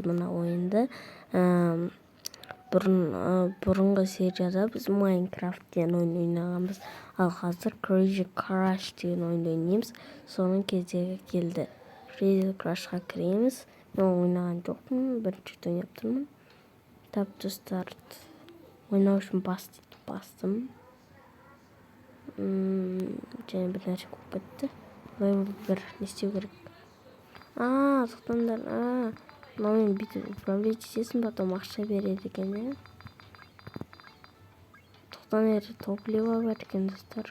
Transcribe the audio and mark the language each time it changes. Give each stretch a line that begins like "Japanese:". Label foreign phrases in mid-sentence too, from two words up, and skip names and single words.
Kazakh: Мына ойынды бұрынғы серияда біз Minecraft деген ойын ойнағанбыз. Ал қазір Crazy Crush деген ойынды ойнаймыз. Соның кезегі келді. Crazy Crush'қа кіреміз. Мен ойнаған жоқпын, бірінші рет ойнап тұрмын.
English: Tap to start.
Kazakh: Ойнау үшін бастым. Және бір нәрсе көп кетті. Бір не істеу керек. Тоқтаңдар. Мынаумен бүйтіп управлять етесің, потом ақша береді екен, иә? Тоқтаңдар, топливо бар екен, достар.